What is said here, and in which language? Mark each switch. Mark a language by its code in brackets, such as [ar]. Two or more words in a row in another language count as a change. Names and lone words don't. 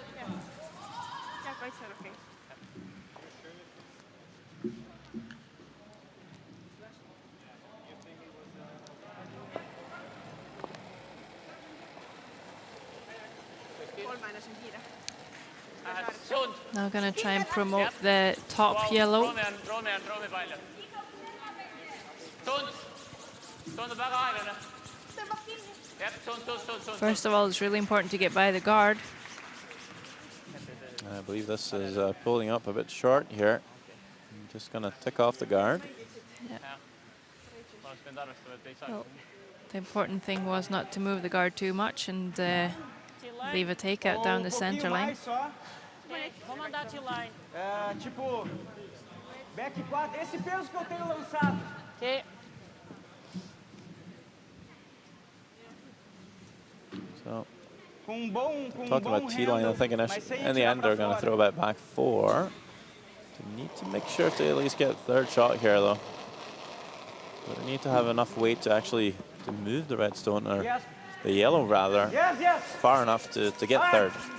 [et] Jah, kaitse on okei. Kolmaines on kiire. [en] Now going to try and promote the top yellow. [et] Roomi palju. Suund. Tundub väga aeglane. Tõmbab kinni. Jep, suund. [en] First of all, it's really important to get by the guard. I believe this is pulling up a bit short here. I'm just going to tick off the guard. Well, the important thing was not to move the guard too much and leave a takeout down the center line. [pt] Vamos andar de line. Tipo, back 4. Esse peso que eu tenho lançado. [en] Ok. So, Talking talking about T-line, I think in the end they're going to throw about back 4. They need to make sure to at least get third shot here, though. But they need to have enough weight to actually to move the red stone, or the yellow rather, far enough to get third.